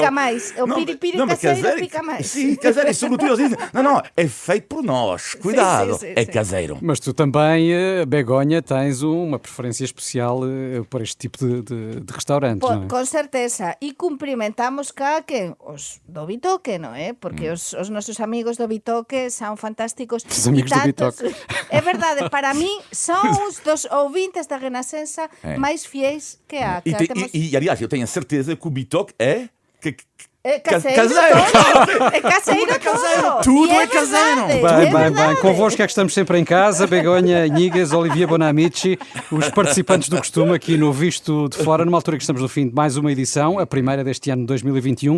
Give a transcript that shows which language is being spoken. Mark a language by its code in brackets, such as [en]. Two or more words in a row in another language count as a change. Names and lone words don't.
[pt] pica mais. O piripiri mas caseiro pica mais. Sim, caseiro, e sobretudo eles dizem, não, é feito por nós, cuidado, sim, é sim. caseiro. Mas tu também, Begonha, tens uma preferência especial por este tipo de restaurantes, não é? Com certeza. [gl] E cumprimentamos cá que os do Bitoque, non é? Porque os nosos amigos do Bitoque son fantásticos. [pt] Os amigos do Bitoque. [gl] É verdade, para mí son os dos ouvintes da Renascença máis fiéis que há. [pt] E, aliás, eu tenho a certeza que o Bitoque é... É caseiro caseiro. todo. É caseiro todo. Tudo E é caseiro. verdade, Bem, é verdade. Convosco é que estamos sempre em casa. Begonha Inigas, Olivia Bonamici, os participantes do costume aqui no Visto de Fora, numa altura que estamos no fim de mais uma edição, a primeira deste ano de 2021.